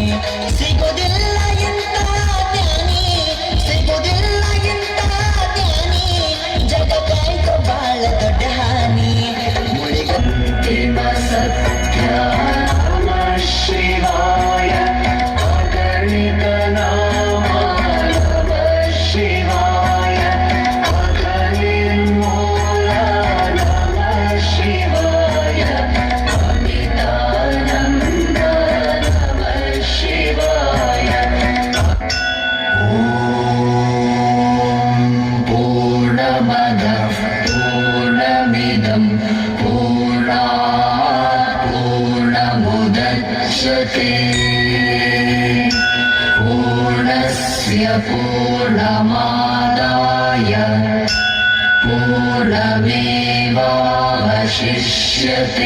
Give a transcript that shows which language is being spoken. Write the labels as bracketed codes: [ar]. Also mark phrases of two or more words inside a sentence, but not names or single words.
[kn] ಸಿಗುವುದಿಲ್ಲ ಇಂಥ ಜ್ಞಾನಿ, ಸಿಗುವುದಿಲ್ಲ ಇಂಥ ಜ್ಞಾನಿ. ಜಗಕ್ಕಾಯ್ತು ಬಾಳ ದೊಡ್ಡ ಹಾನಿ. [sa] ಅಂತಿಮ ಸತ್ಯ ನಮಃ ಶಿವಾಯ ಅಗಣಿತ ನಾಮ ನಮಃ ಶಿವಾಯ ಅಗಣಿರ್ಮೂಲ ನಮಃ ಶಿವಾಯ ಅಮಿತಾನಂದ ನಮಃ ಶಿವಾಯ. ಓಂ ಪೂರ್ಣಮದಃ ಪೂರ್ಣಮಿದಂ पूर्णात् पूर्णमुदच्यते पूर्णस्य पूर्णमादाय पूर्णमेवावशिष्यते.